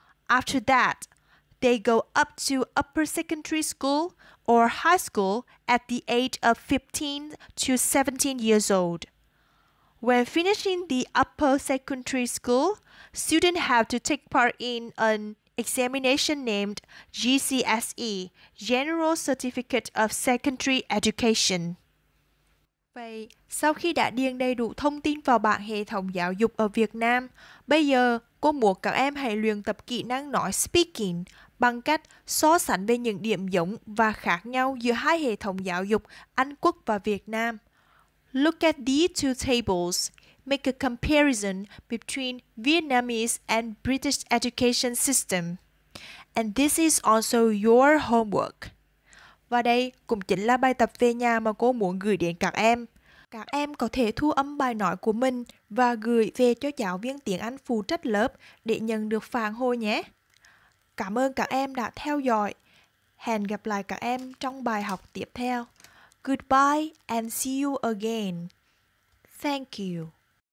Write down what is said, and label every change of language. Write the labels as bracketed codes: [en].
[en] After that, they go up to upper secondary school or high school at the age of 15 to 17 years old. When finishing the upper secondary school, students have to take part in an examination named GCSE, General Certificate of Secondary Education. [vi] Vậy, sau khi đã điền đầy đủ thông tin vào bảng hệ thống giáo dục ở Việt Nam, bây giờ cô muốn các em hãy luyện tập kỹ năng nói speaking bằng cách so sánh về những điểm giống và khác nhau giữa hai hệ thống giáo dục Anh Quốc và Việt Nam. [en] Look at these two tables. Make a comparison between Vietnamese and British education system. And this is also your homework. [vi] Và đây cũng chính là bài tập về nhà mà cô muốn gửi đến các em. Các em có thể thu âm bài nói của mình và gửi về cho giáo viên tiếng Anh phụ trách lớp để nhận được phản hồi nhé. Cảm ơn các em đã theo dõi. Hẹn gặp lại các em trong bài học tiếp theo. [en] Goodbye and see you again. Thank you.